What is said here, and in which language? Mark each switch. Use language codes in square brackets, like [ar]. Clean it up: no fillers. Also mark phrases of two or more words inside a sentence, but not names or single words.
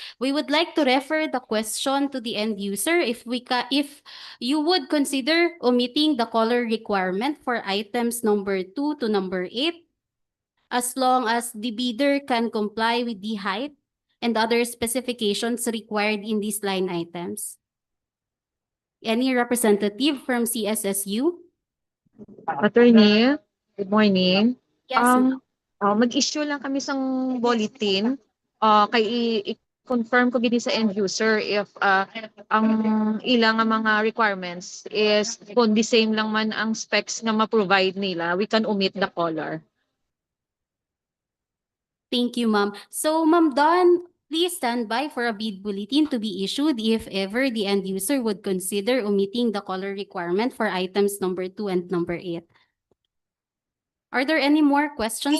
[en] We would like to refer the question to the end user if you would consider omitting the color requirement for items number 2 to number 8, as long as the bidder can comply with the height and other specifications required in these line items. Any representative from CSSU? Attorney, good morning. Yes, ma'am. [hil] Mag-issue lang kami sang bulletin. Kay i-confirm ko gini sa [en] end user [hil] if ang ilang nga mga requirements is kung [en] the same [hil] lang man ang specs nga ma-provide nila, [en] we can omit the color. Thank you, ma'am. So, Ma'am Dawn, please stand by for a bid bulletin to be issued if ever the end user would consider omitting the color requirement for items number 2 and number 8. Are there any more questions